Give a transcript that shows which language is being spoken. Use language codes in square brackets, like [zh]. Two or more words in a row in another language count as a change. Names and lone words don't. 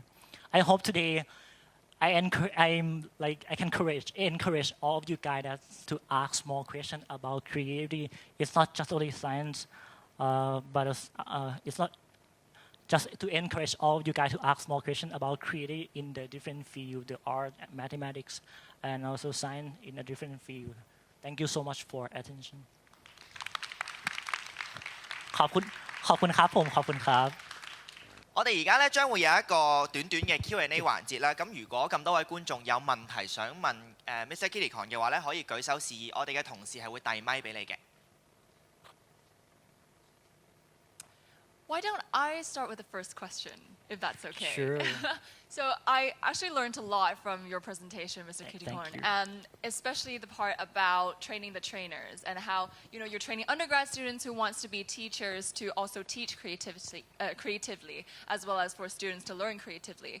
[en] I hope today I can encourage all of you guys to ask more questions about creativity. It's not just only science, but it's not just to encourage all of you guys to ask more questions about creativity in the different field, the art, mathematics, and also science in a different field. Thank you so much for attention. [th] ขอบคุณครับผมขอบคุณครับ [yue] 我哋而家咧將會有一個短短嘅 Q&A 環節啦。咁如果咁多位觀眾有問題想問Mr Kittikorn 嘅話咧，可以舉手示意，我哋嘅同事係會遞咪俾你嘅。 [en] Why don't I start with the first question, if that's okay? Sure. So I actually learned a lot from your presentation, Mr. Thank Kittikorn, you. and especially the part about training the trainers and how you're training undergrad students who wants to be teachers to also teach creatively, as well as for students to learn creatively.